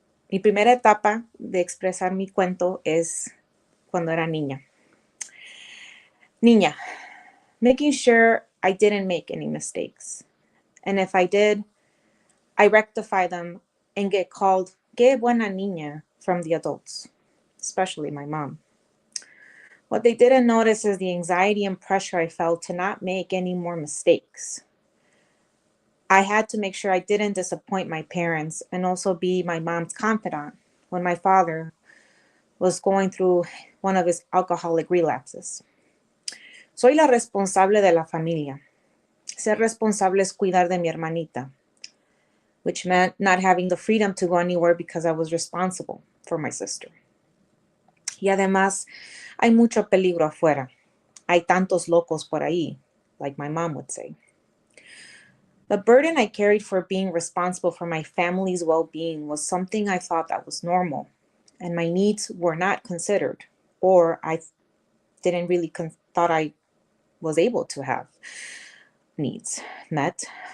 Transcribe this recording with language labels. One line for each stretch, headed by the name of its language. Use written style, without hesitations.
Spanish: Mi primera etapa de expresar mi cuento es cuando era niña.
English: Niña, making sure I didn't make any mistakes. And if I did, I rectify them and get called
Spanish: "Qué buena niña"
English: from the adults, especially my mom. What they didn't notice is the anxiety and pressure I felt to not make any more mistakes. I had to make sure I didn't disappoint my parents and also be my mom's confidant when my father was going through one of his alcoholic relapses.
Spanish: Soy la responsable de la familia. Ser responsable es cuidar de mi hermanita,
English: which meant not having the freedom to go anywhere because I was responsible for my sister.
Spanish: Y además, hay mucho peligro afuera. Hay tantos locos por ahí,
English: like my mom would say. The burden I carried for being responsible for my family's well-being was something I thought that was normal, and my needs were not considered, or I didn't really thought I was able to have needs met.